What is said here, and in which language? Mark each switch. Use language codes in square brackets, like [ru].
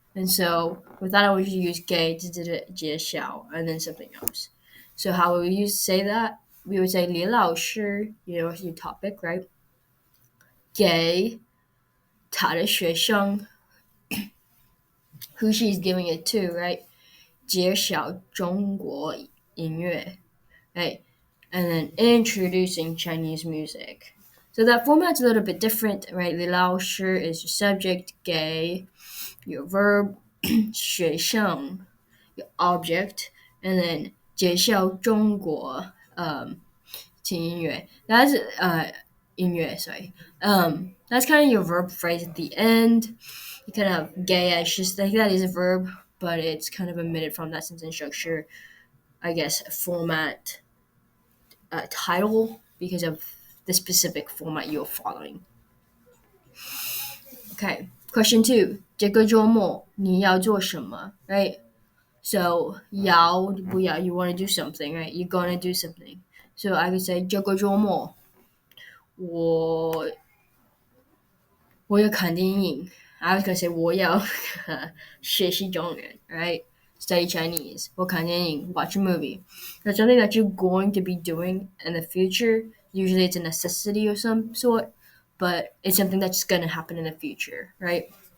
[en] And so, with that, I want you to use gay, [zh] 这是 [en] a 介绍, and then something else. So how would we say that? We would say 李老师, your topic, right? [zh] 给他的学生 [en] who she's giving it to, right? [zh] 介绍中国音乐, right? [en] And then introducing Chinese music. So that format's a little bit different, right? 李老师 is your subject, 给 your verb, 学生 your object, and then [zh] 介绍中国听音乐. [en] That's 音乐, sorry. That's kind of your verb phrase at the end. You kind of gay-ish, just like that is a verb, but it's kind of omitted from that sentence structure, I guess, format title because of the specific format you're following. Okay, question 2. [zh] 这个周末你要做什么, right? [en] So, [zh] 要不要, [en] you want to do something, right? You're going to do something. So I could say [zh] 这个周末我要看电影. [en] I was gonna say [zh] 我要学习中文, [en] right? Study Chinese. [zh] 我看电影, [en] watch a movie. That's something that you're going to be doing in the future. Usually it's a necessity of some sort, but it's something that's gonna happen in the future, right?